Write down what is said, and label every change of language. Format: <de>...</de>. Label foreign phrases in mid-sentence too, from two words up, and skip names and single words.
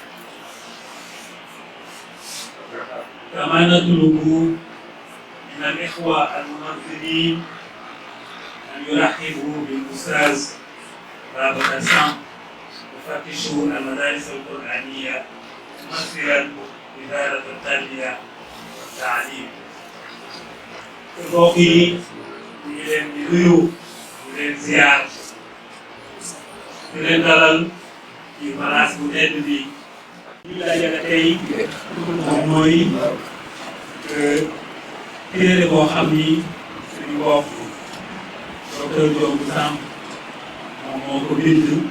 <ar>كما نطلب من الإخوة المنظمين أن يرحبوا بالأستاذ بابا سام مفتش المدارس القرآنية ممثلا إدارة التربية والتعليم.</ar> <wo>mbokk yi ñu ngi leen di nuyu di leen ziar di leen dalal ci place bu tedd bi ñu dajale tey moom mooy téere boo xam ni suñu mbokk docteur Diop Samb moom moo ko bind</wo>